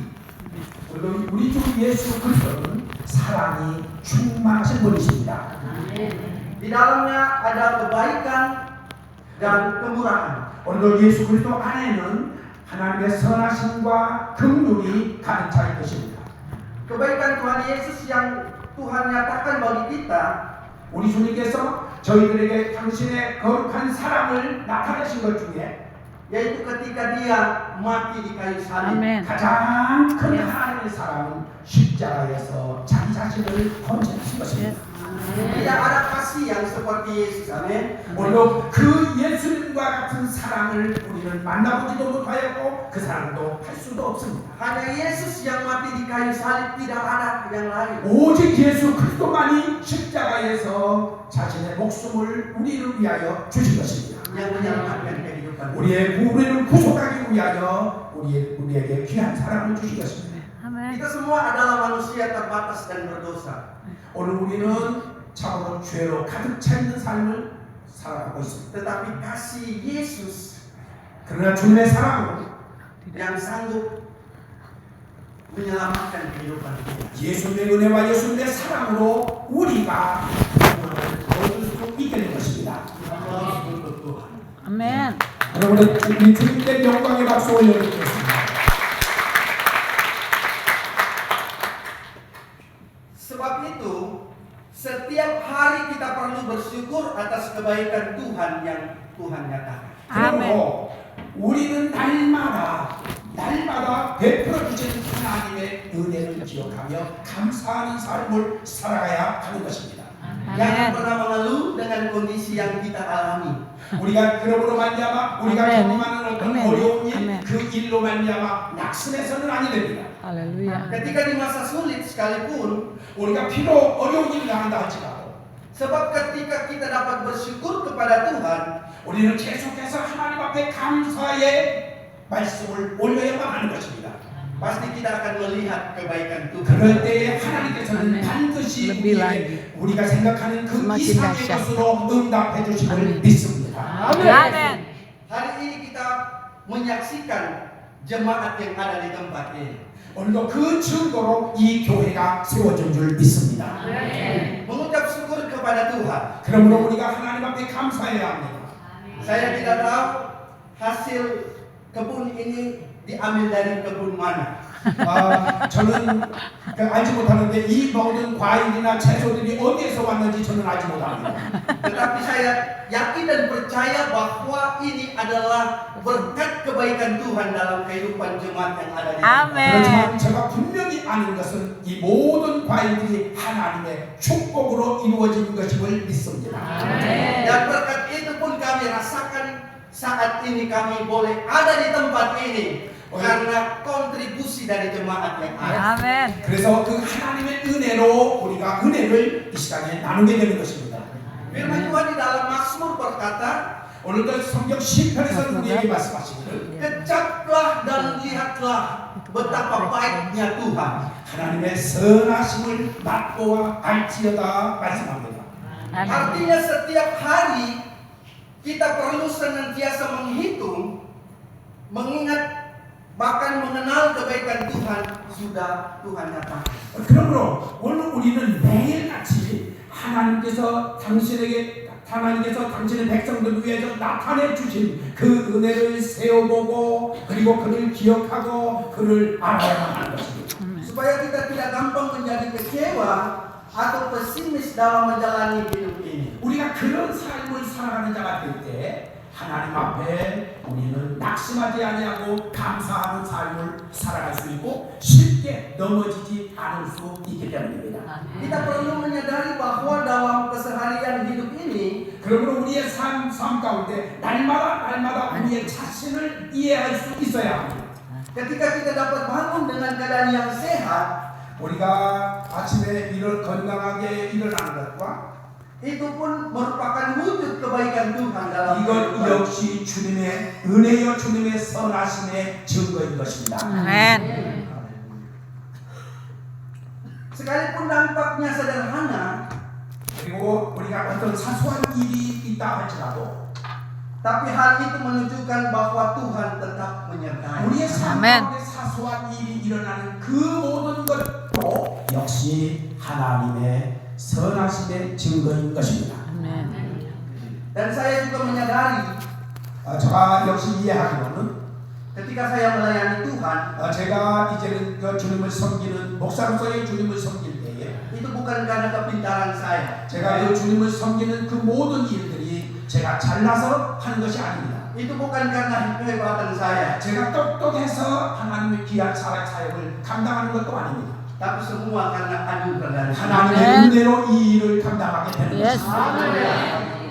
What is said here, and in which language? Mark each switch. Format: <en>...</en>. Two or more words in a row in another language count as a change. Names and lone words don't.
<ko>그리고 우리 주 예수 그리스도는 사랑이 충만하신 분이십니다.</ko> <id>Di dalamnya ada kebaikan dan kemurahan.</id> <ko>오늘도 예수 그리스도 안에는 하나님의 선하심과 긍휼이 가득 차 있으십니다.</ko> <id>Kebaikan Tuhan Yesus yang Tuhan nyatakan bagi kita,</id> <ko>우리 주님께서 저희들에게 당신의 거룩한 사랑을 나타내신 것 중에</ko> <id>yaitu ketika Dia mati di kayu salib. Amen.</id> <ko>가장 큰 하나님의 사랑은 십자가에서 자기 자신을 헌신하신 것입니다.</ko> <id>Tidak ada kasih yang seperti Yesus. Amin.</id> <ko>오늘도 그 예수님과 같은 사랑을 우리는 만나보지도 못하였고 그 사랑도 할 수도 없습니다.</ko> <id>Hanya Yesus yang mati di kayu salib, tidak ada yang lain.</id> <ko>오직 예수 그리스도만이 십자가에서 자신의 목숨을 우리를 위하여 주신 것입니다.</ko> <id>Yang menyelamatkan kehidupan.</id> <ko>우리의 우리를 구속하기 위하여 우리에게 귀한 사랑을 주신 것입니다. 아멘.</ko> <id>Kita semua adalah manusia terbatas dan berdosa.</id> <ko>오늘 우리는 참으로 죄로 가득 차 있는 삶을 살아가고 있습니다.</ko> <id>Tetapi kasih Yesus</id> <ko>그러나 주님의 사랑은</ko> <id>yang sanggup menyelamatkan kehidupan kita.</id> <ko>예수님의 은혜와 예수님의 사랑으로 우리가 구원을 얻을 수 있게 된 것입니다.</ko> <id>Allah untuk Tuhan.</id> <ko>아멘. 여러분 우리 주님께 영광의 박수 올려드리겠습니다.</ko> <id>Sebab itu, setiap hari kita perlu bersyukur atas kebaikan Tuhan yang Tuhan nyatakan.</id> <ko>그러므로 우리는 날마다 베풀어 주신 하나님의 은혜를 기억하며 감사하는 삶을 살아가야 하는 것입니다.</ko> <id>Jangan pernah mengeluh dengan kondisi yang kita alami.</id> <ko>우리가 그러므로 말미암아 우리가 아멘. 경험하는 어떤 아멘. 어려운 일 아멘. 그 일로 말미암아 낙심해서는 아니 됩니다. 할렐루야.</ko> <id>Ketika di masa sulit sekalipun,</id> <ko>우리가 비록 어려운 일을 당한다 할지라도</ko> <id>sebab ketika kita dapat bersyukur kepada Tuhan,</id> <ko>우리는 계속해서 하나님 앞에 감사의 말씀을 올려야만 하는 것입니다.</ko> <id>pasti kita akan melihat kebaikan Tuhan.</id> <ko>그럴 때에 하나님께서는 아멘. 반드시</ko> <id>lebih lagi.</id> <ko>우리가 생각하는 그</ko> <id>semakin</id> <ko>이상의</ko> <id>dahsyat.</id> <ko>것으로 응답해 주심을 아멘. 믿습니다. 아멘.</ko> <id>Hari ini kita menyaksikan jemaat yang ada di tempat ini.</id> <ko>오늘도 그 증거로 이 교회가 세워진 줄 믿습니다.</ko> <id>Mengucap syukur kepada Tuhan.</id> <ko>그러므로 우리가 하나님 앞에 감사해야 합니다.</ko> <id>Saya tidak tahu hasil kebun ini diambil dari kebun mana.</id> <ko>저는 알지 못하는데 이 모든 과일이나 채소들이 어디에서 왔는지 저는 알지 못합니다.</ko> <id>Tetapi saya yakin dan percaya bahwa ini adalah berkat kebaikan Tuhan dalam kehidupan jemaat yang ada di tempat.</id> <ko>아멘. 그렇지만 제가 분명히 아는 것은 이 모든 과일들이 하나님의 축복으로 이루어진 것임을 믿습니다.</ko> <id>Dan berkat itu pun kami rasakan saat ini kami boleh ada di tempat ini karena kontribusi dari jemaat yang ada.</id> <ko>아멘. 그래서 그 하나님의 은혜로 우리가 은혜를 이 시간에 나누게 되는 것입니다.</ko> <id>Firman Tuhan di dalam Mazmur berkata,</id> <ko>오늘도 성경 시편에서 우리에게 말씀하시기를</ko> <id>kecaplah dan lihatlah betapa baiknya Tuhan.</id> <ko>하나님의 선하심을 맛보아 알지어다 말씀합니다.</ko> <id>Amin. Artinya setiap hari kita perlu senantiasa menghitung, mengingat, bahkan mengenal kebaikan Tuhan sudah Tuhan nyatakan.</id> <ko>그러므로 오늘 우리는 매일같이 하나님께서 당신의 백성들 위해서 나타내 주신 그 은혜를 세워보고 그리고 그를 기억하고 그를 알아야만 하는 것입니다.</ko> <id>Supaya kita tidak gampang menjadi kecewa atau pesimis dalam menjalani hidup ini.</id> <ko>우리가 그런 삶을 살아가는 자가 될 때 하나님 앞에 우리는 낙심하지 아니하고 감사하는 삶을 살아갈 수 있고 쉽게 넘어지지 않을 수 있기 때문입니다.</ko> <id>Kita perlu menyadari bahwa dalam keseharian hidup ini</id> <ko>그러므로 우리의 삶 가운데 날마다 우리의 자신을 이해할 수 있어야 합니다.</ko> <id>ketika kita dapat bangun dengan keadaan yang sehat,</id> <ko>우리가 아침에 건강하게 일어나는 것과</ko> <id>itu pun merupakan wujud kebaikan Tuhan dalam</id> <ko>이것</ko> <id>kehidupan.</id> <ko>역시 주님의 은혜여 주님의 선하심의 증거인 것입니다.</ko> <id>Amen. Sekalipun nampaknya sederhana,</id> <ko>그리고 우리가 어떤 사소한 일이 있다 할지라도</ko> <id>tapi hal itu menunjukkan bahwa Tuhan tetap menyertai.</id> <ko>우리의 삶 아멘. 가운데 사소한 일이 일어나는 그 모든 것도 역시 하나님의 선하심의 증거인 것입니다.</ko> <id>Amen. Dan saya juga menyadari</id> <ko>제가 역시 이해하기로는</ko> <id>ketika saya melayani Tuhan,</id> <ko>제가 이제는 그 주님을 섬기는 목사로서의 주님을 섬길 때에</ko> <id>itu bukan karena kepintaran saya.</id> <ko>제가 그 주님을 섬기는 그 모든 일들이 제가 잘나서 하는 것이 아닙니다.</ko> <id>Itu bukan karena kehebatan saya,</id> <ko>제가 똑똑해서 하나님의 귀한 사역을 감당하는 것도 아닙니다.</ko> <id>tapi semua karena anugerah dari Tuhan.</id> <ko>하나님의 아멘. 은혜로 이 일을 감당하게 되는 Yes. 것입니다.</ko>